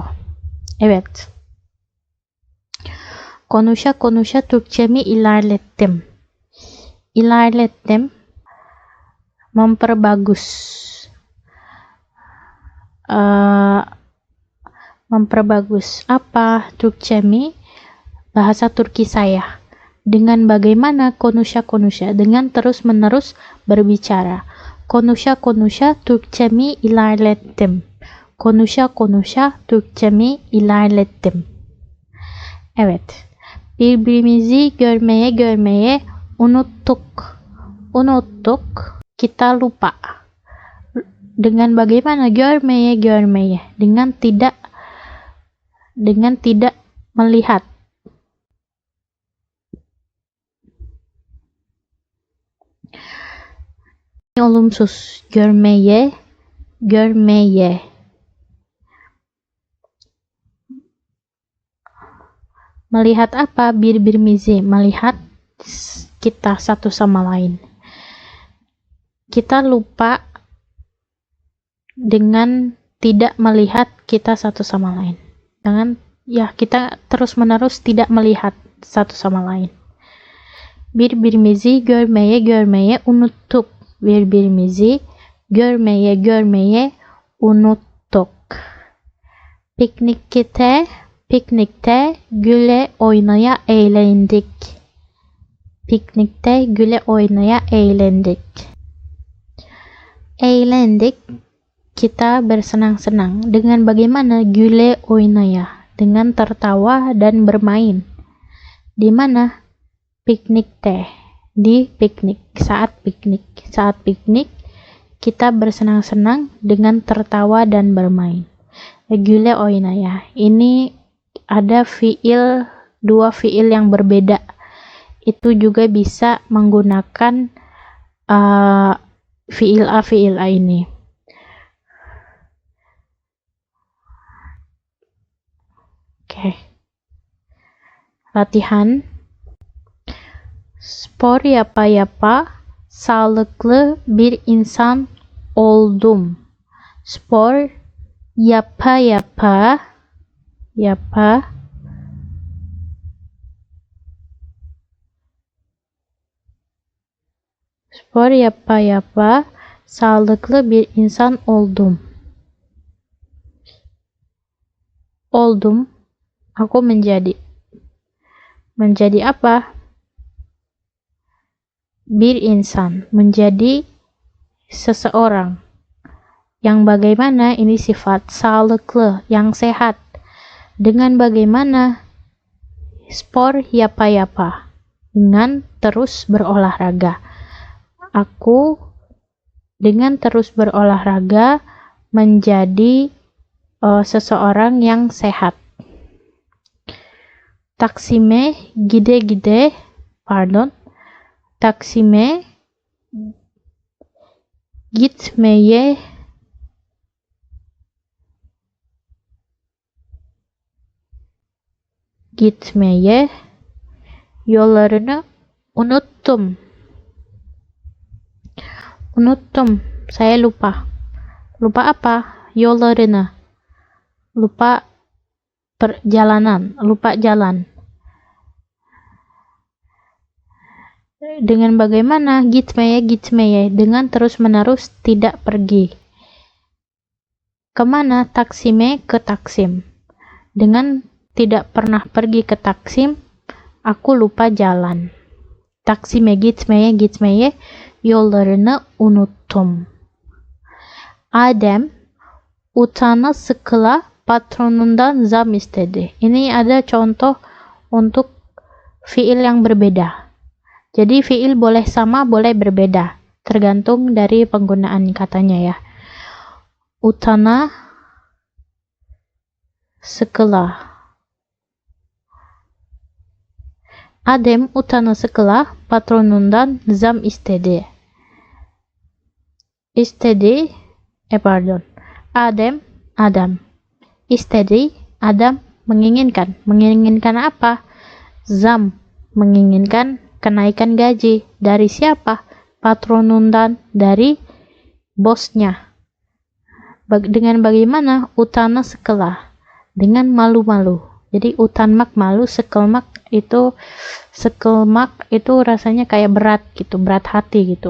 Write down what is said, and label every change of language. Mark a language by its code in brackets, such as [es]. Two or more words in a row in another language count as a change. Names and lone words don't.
[tr] Evet. Konuşa Türkçemi ilerlettim. İlerlettim. [id] Memperbagus. Memperbagus apa? Türkçemi, bahasa Turki saya. Dengan bagaimana? Konuşa, dengan terus-menerus berbicara. [tr] Konuşa Türkçemi ilerlettim. Konuşa Türkçemi ilerlettim. Evet. Birbirimizi görmeye unuttuk. [id] Kita lupa. Dengan bagaimana? Görmeye. Dengan tidak melihat. [tr] Olumsuz. Görmeye. [id] Melihat apa? Birbirimizi, melihat kita satu sama lain. Kita lupa dengan tidak melihat kita satu sama lain. Kita terus-menerus tidak melihat satu sama lain. [tr] Birbirimizi görmeye unuttuk. Birbirimizi görmeye unuttuk. Piknikte güle oynaya eğlendik. Eğlendik, [id] kita bersenang-senang. Dengan bagaimana? [tr] Güle oynaya, [id] dengan tertawa dan bermain. Di mana? Piknikte, di piknik, saat piknik kita bersenang-senang dengan tertawa dan bermain. [tr] Güle oynaya, [id] ini ada dua fiil yang berbeda. Itu juga bisa menggunakan fiil A ini. Oke. Latihan. [tr] Spor yapa, sağlıklı bir insan oldum. Spor yapa, spor yapa, sağlıklı bir insan oldum. [id] Aku menjadi. Menjadi apa? [tr] Bir insan, [id] menjadi seseorang. Yang bagaimana? Ini sifat. Sağlıklı, yang sehat. Dengan bagaimana? [tr] Spor yapayapa, [id] dengan terus berolahraga. Aku dengan terus berolahraga menjadi seseorang yang sehat. [tr] Taksime gitmeye yollarını unuttum. [id] Saya lupa. Lupa apa? Yollarını. Lupa perjalanan, lupa jalan. Dengan bagaimana? Gitmeye, dengan terus-menerus tidak pergi. Kemana? Taksime, ke Taksim. Dengan tidak pernah pergi ke Taksim, aku lupa jalan. [tr] Taksim'e gitmeye yollarını unuttum. Adem utana sıkıla patronundan zam istedi. [id] Ini ada contoh untuk fiil yang berbeda. Jadi fiil boleh sama, boleh berbeda, tergantung dari penggunaan katanya ya. [tr] Utana sıkıla. Adem utana sıkıla patronundan zam istedi. [id] Adam. Istedi, Adam menginginkan. Menginginkan apa? Zam, menginginkan kenaikan gaji. Dari siapa? Patronundan, dari bosnya. Dengan bagaimana? [tr] Utana sıkıla, [id] dengan malu-malu. Jadi utanmak malu, sekelmak itu rasanya kayak berat gitu, berat hati gitu.